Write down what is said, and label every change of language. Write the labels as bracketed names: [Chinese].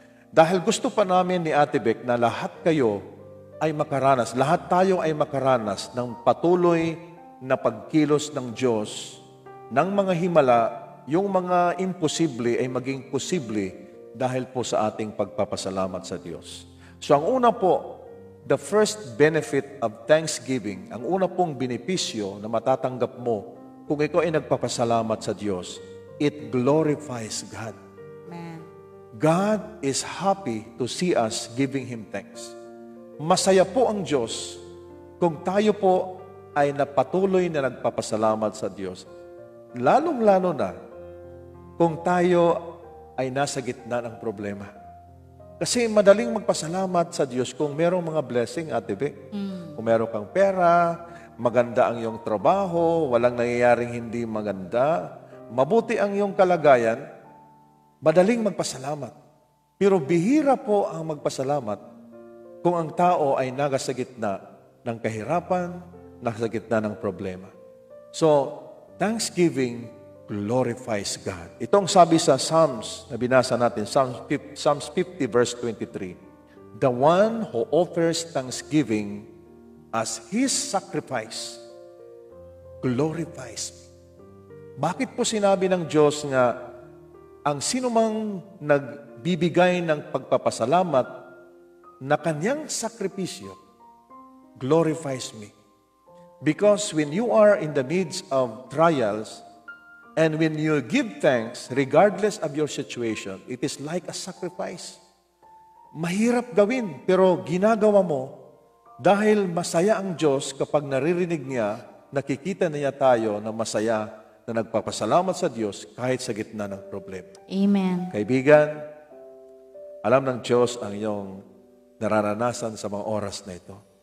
[Filipino] Dahil gusto pa namin ni Ate Beck na lahat kayo ay makaranas, lahat tayo ay makaranas ng patuloy na pagkilos ng Diyos, ng mga himala, yung mga imposible ay maging posible dahil po sa ating pagpapasalamat sa Diyos. So ang una po, [English] the first benefit of thanksgiving, [Filipino] ang una pong benepisyo na matatanggap mo kung ikaw ay nagpapasalamat sa Diyos, [English] it glorifies God. Amen. God is happy to see us giving Him thanks. [Filipino] Masaya po ang Diyos kung tayo po ay napatuloy na nagpapasalamat sa Diyos. Lalong-lalo na kung tayo ay nasa gitna ng problema. Kasi madaling magpasalamat sa Diyos kung merong mga blessing, Ate Be. Kung meron kang pera, maganda ang iyong trabaho, walang nangyayaring hindi maganda, mabuti ang iyong kalagayan, madaling magpasalamat. Pero bihira po ang magpasalamat kung ang tao ay nasa gitna ng kahirapan, nasa gitna ng problema. [English] So, thanksgiving glorifies God. [Filipino] Ito ang sabi sa Psalms na binasa natin, Psalms 50 verse 23. [English] The one who offers thanksgiving as His sacrifice glorifies me. [Filipino] Bakit po sinabi ng Diyos nga, ang sinumang nagbibigay ng pagpapasalamat na kanyang sakripisyo [English] glorifies me? Because when you are in the midst of trials, and when you give thanks, regardless of your situation, it is like a sacrifice. [Filipino] Mahirap gawin, pero ginagawa mo dahil masaya ang Diyos kapag naririnig niya, nakikita niya tayo na masaya, na nagpapasalamat sa Diyos kahit sa gitna ng problema. Amen. Kaibigan, alam ng Diyos ang iyong nararanasan sa mga oras na ito.